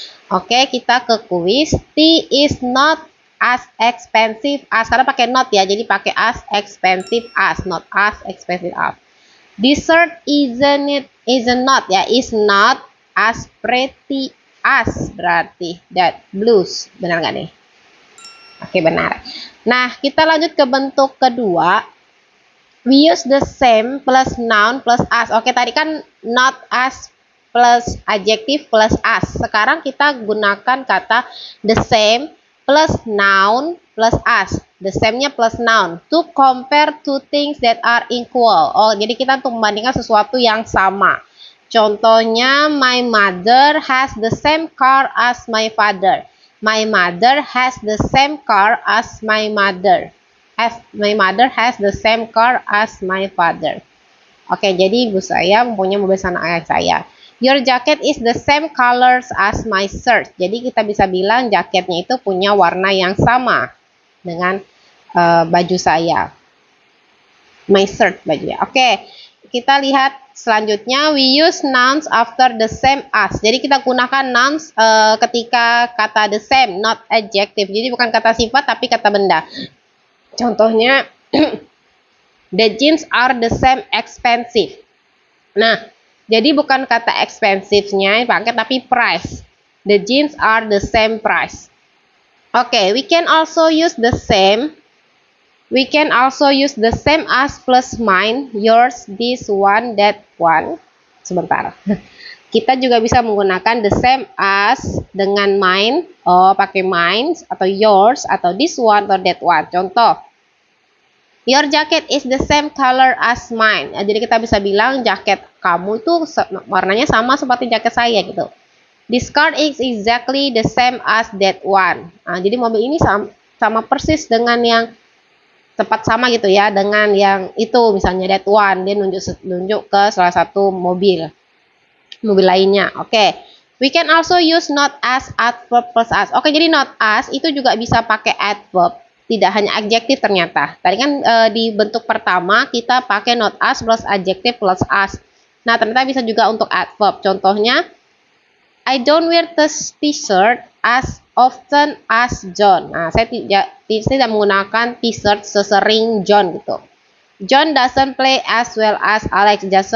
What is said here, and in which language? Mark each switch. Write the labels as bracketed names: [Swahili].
[Indonesian] Oke, kita ke kuis. [English] Tea is not as expensive as, [Indonesian] karena pakai [English] not [Indonesian] ya, jadi pakai [English] as expensive as, not as expensive as. Dessert isn't not ya, is not as pretty as, [Indonesian] berarti [English] that blues. [Indonesian] Benar nggak nih? Oke, benar. Nah, kita lanjut ke bentuk kedua. [English] We use the same plus noun plus as. [Indonesian] Oke, tadi kan [English] not as plus adjective plus as. [Indonesian] Sekarang kita gunakan kata [English] the same plus noun plus as. The same-nya plus noun. To compare two things that are equal. [Indonesian] Oh, jadi kita untuk membandingkan sesuatu yang sama. [English] Contohnya, my mother has the same car as my father. My mother has the same car as my mother. My mother has the same car as my father. [Indonesian] Oke, jadi ibu saya mempunyai mobil sama ayah saya. [English] Your jacket is the same colors as my shirt. [Indonesian] Jadi kita bisa bilang jaketnya itu punya warna yang sama dengan baju saya. [English] My shirt [Indonesian] bajunya. Oke, kita lihat selanjutnya. [English] We use nouns after the same as. [Indonesian] Jadi kita gunakan [English] nouns [Indonesian] ketika kata [English] the same, not adjective. [Indonesian] Jadi bukan kata sifat tapi kata benda. [English] Contohnya, the jeans are the same expensive. [Indonesian] Nah, jadi bukan kata expensive-nya pakai tapi price. [English] The jeans are the same price. Oke, we can also use the same. We can also use the same as plus mine, yours, this one, that one. [Indonesian] Sebentar. Kita juga bisa menggunakan [English] the same as [Indonesian] dengan mine. [English] Oh, pakai mine atau yours atau this one atau that one. Contoh, your jacket is the same color as mine. [Indonesian] Jadi kita bisa bilang jaket kamu itu warnanya sama seperti jaket saya gitu. [English] This car is exactly the same as that one. [Indonesian] Nah, jadi mobil ini sama persis dengan yang tepat sama gitu ya dengan yang itu, misalnya that one, dia nunjuk ke salah satu mobil lainnya. Oke. [English] We can also use not as, adverb plus as. [Indonesian] Oke, jadi not as itu juga bisa pakai adverb, tidak hanya adjektif ternyata. Tadi kan di bentuk pertama kita pakai not as plus adjektif plus as. Nah, ternyata bisa juga untuk adverb. [English] Contohnya, I don't wear this t-shirt as often as John. [Indonesian] Nah, saya tidak menggunakan t-shirt sesering John gitu. [English] John doesn't play as well as Alex.